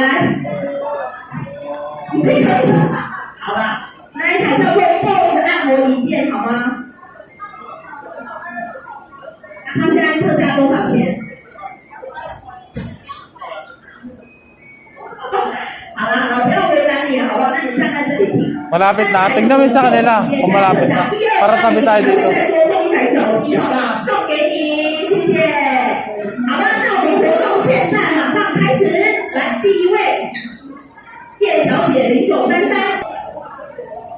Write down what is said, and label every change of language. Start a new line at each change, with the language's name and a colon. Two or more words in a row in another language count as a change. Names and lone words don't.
Chinese: 来，你自己可以。好了。那一台叫做 BOSS 按摩椅垫，好吗？那它现在特价多少钱？好了，不要为难你，好不好？那你站在这里听。
Filipino: Malapit na. Tingnan mo sa kanila kung malapit na. Para tabi tayo dito.
Chinese: 再多送一台手机，好不好？送给你，谢谢。好的，那我们活动现在马上开始。来，第一位，叶小姐0933。